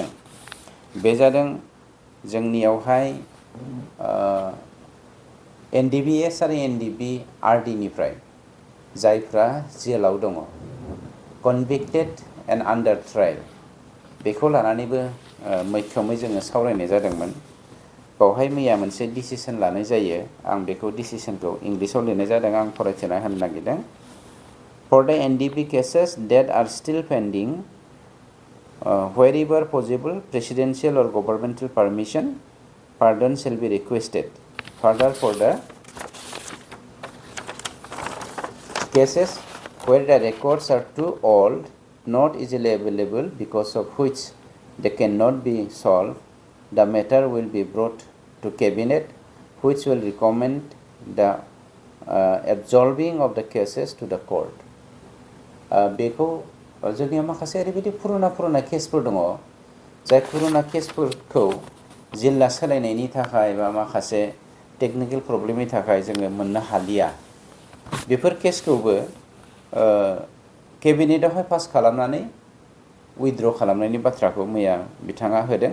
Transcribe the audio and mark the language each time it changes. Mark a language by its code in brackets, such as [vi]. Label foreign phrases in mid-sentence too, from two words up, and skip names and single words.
[brx] बे जादों जोंनियावहाय एनडिबिएस आरो एनडिबिआरडिनिफ्राय जायफ्रा जेलाव दङ [en] convicted and under trial, [brx] बेखौ लानानैबो मैखोमै जोङो सावरायनाय जादोंमोन। बावहाय मैया मोनसे डिसिसन लानाय जायो। आं बेखौ डिसिसनखौ इंलिसाव लिरनाय जादों, आं फरायथिना होनो नागिरदों। [en] For the NDB cases that are still pending, wherever possible, presidential or governmental permission, pardon shall be requested. Further, for the cases where the records are too old, not easily available, because of which they cannot be solved, the matter will be brought to Cabinet, which will recommend the absolving of the cases to the court. [brx] बेखौ जोंनियाव माखासे ओरैबायदि पुरुना केसफोर दङ, जाय पुरुना केसफोरखौ जिल्ला सोलायनायनि थाखाय बा माखासे टेकनिकेल प्रब्लेमनि थाखाय जोङो मोननो हालिया। बेफोर केसखौबो केबिनेटआवहाय पास खालामनानै उइथड्र खालामनायनि बाथ्राखौ मैया बिथाङा होदों।